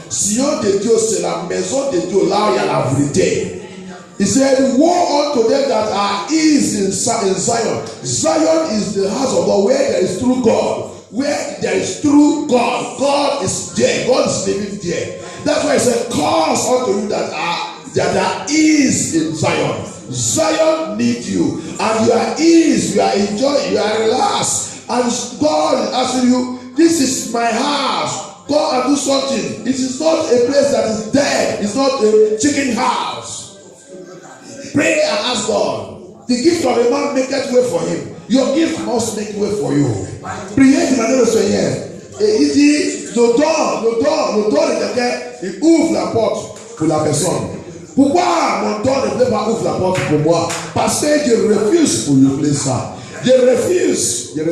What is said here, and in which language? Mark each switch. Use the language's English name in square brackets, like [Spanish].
[French] Sion de Dieu, c'est la maison de Dieu, là où il y a la vérité. [English] He said, woe unto them that are eased in Zion. Zion is the house of God, where there is true God. Where there is true God, God is there. God is living there. That's why he said, curse unto you that are eased in Zion. Zion need you, and you are eased, you are enjoying, you are relaxed. And God is asking you, this is my house. Go and do something. It is not a place that is dead. It's not a chicken house. Pray and ask God. The gift of a man maketh way for him. Your gift must make way for you. [French] Priez de manière Seigneur. Et il dit, le don de quelqu'un, il ouvre la porte pour la personne. Pourquoi mon don ne peut pas ouvrir la porte pour moi? Parce que je refuse pour lui ça. Je refuse.